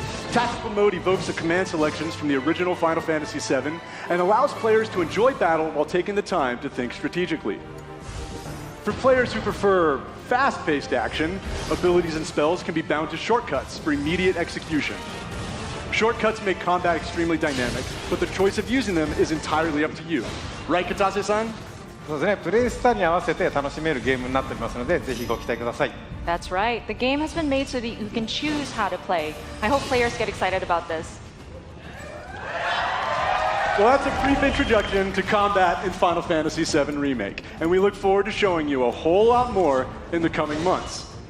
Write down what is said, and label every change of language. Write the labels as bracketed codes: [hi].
[en] Tactical mode evokes the command selections from the original Final Fantasy VII and allows players to enjoy battle while taking the time to think strategically. For players who prefer fast-paced action, abilities and spells can be bound to shortcuts for immediate execution. Shortcuts make combat extremely dynamic, but the choice of using them is entirely up to you. Right, Kitase-san? [ja] そうですね、プレイスタイルに合わせて楽しめるゲームになっておりますので、ぜひご期待ください。 [en] That's right. The game has been made so that you can choose how to play. I hope players get excited about this. Well, that's a brief introduction to combat in Final Fantasy VII Remake, and we look forward to showing you a whole lot more in the coming months.